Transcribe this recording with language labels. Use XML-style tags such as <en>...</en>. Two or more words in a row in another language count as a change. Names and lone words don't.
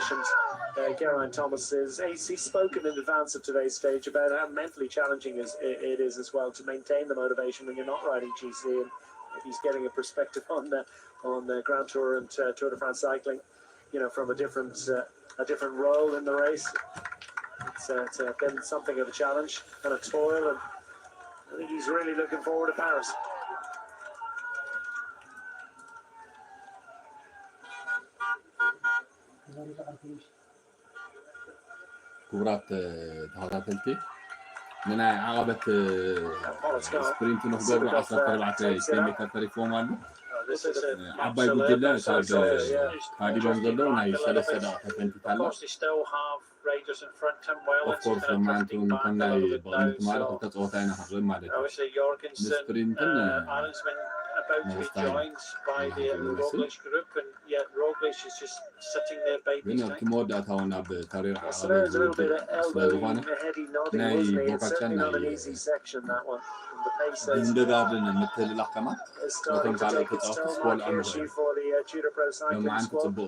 <en>And Geraint Thomas he's spoken in advance of today's stage about how mentally challenging it is as well to maintain the motivation when you're not riding GC, and he's getting a perspective on the Grand Tour and Tour de France cycling, you know, from a different role in the race. It's been something of a challenge and a toil, and I think he's really looking forward to Paris.</en> <ti>ክቡራት ተኸታተልቲ ንናይ ዓቐበት ስፕሪንት ንክገብሩ 14 ኪሎ ሜትር ተሪፎም ኣሎ ዓባይ ጉጅለ ካብ ካዲቦም ዘለዉ ናይ 3 ደቂቃ ተፈንቲት ኣሎ ኦፍኮርስ ማንቱ ንከናይ በቕኒት ማለት ክልተ ፀወታ ኢና ክንርኢ ማለት እዩ ንስፕሪንትን</ti> <en>about to be joined by the Roglic group, and yet Roglic is just sitting there biting his time. So there's a little bit of elbow, heady nodding, wasn't it? It's certainly not an easy section, that one. And the pace is starting to take its toll back here, for the Tudor Pro Cycling Squad.</en>